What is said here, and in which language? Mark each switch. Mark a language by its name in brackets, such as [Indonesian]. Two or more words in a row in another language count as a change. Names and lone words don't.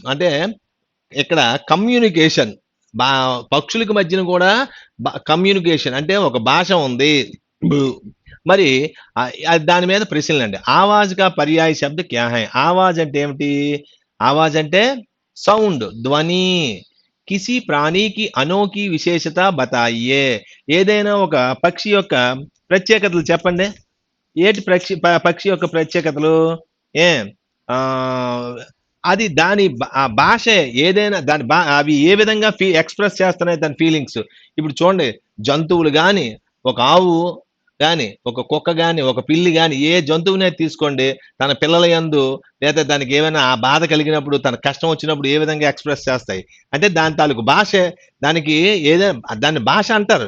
[Telugu] అంటే ఇక్కడ కమ్యూనికేషన్, పక్షులకు మధ్యన కూడా కమ్యూనికేషన్ అంటే ఒక భాష ఉంది. మరి దాని మీద ప్రశ్నలు అండి. [Hindi] आवाज़ का पर्याय शब्द क्या है? [Telugu] ఆవాజ్ అంటే ఏమిటి? ఆవాజ్ అంటే సౌండ్, ధ్వని. [Hindi] किसी प्राणी की अनोखी विशेषता बताइए. [Telugu] ఏదైనా ఒక పక్షి యొక్క ప్రత్యేకతలు చెప్పండి. ఏటి పక్షి యొక్క ప్రత్యేకతలు? అది దాని భాష ఏదైనా, దాని అవి ఏ విధంగా ఎక్స్ప్రెస్ చేస్తున్నాయి దాని ఫీలింగ్స్. ఇప్పుడు చూడండి, జంతువులు కానీ, ఒక ఆవు కానీ, ఒక కుక్క కానీ, ఒక పిల్లి కానీ, ఏ జంతువునే తీసుకోండి, తన పిల్లల యందు లేదా దానికి ఏమైనా ఆ బాధ కలిగినప్పుడు, తన కష్టం వచ్చినప్పుడు ఏ విధంగా ఎక్స్ప్రెస్ చేస్తాయి అంటే దాని తాలూకు భాష, దానికి ఏదైనా దాన్ని భాష అంటారు.